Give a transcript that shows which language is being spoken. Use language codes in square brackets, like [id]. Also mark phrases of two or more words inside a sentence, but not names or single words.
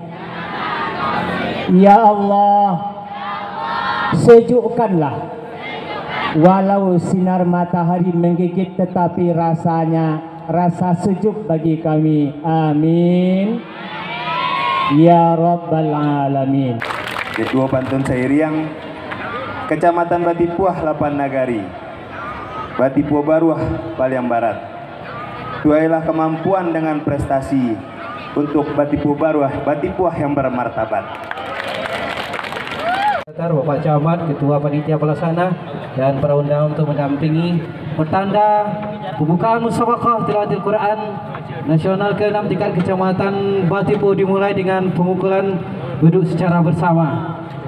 [id] Ya Allah, sejukkanlah, walau sinar matahari menggigit tetapi rasanya rasa sejuk bagi kami. [ar] Amin ya rabbal alamin. [id] Ketua Pantun Sairiang Kecamatan Batipuah Lapan Nagari, Batipuah Baruah Paliang Barat. Tuailah kemampuan dengan prestasi untuk Batipuah Baruah, Batipuah yang bermartabat. Bapak Camat, Ketua Panitia Pelaksana dan para undangan untuk mendampingi pertanda pembukaan [ar] musabaqah tilawatil Quran [id] nasional ke-6 tingkat Kecamatan Batipuah dimulai dengan pemukulan duduk secara bersama.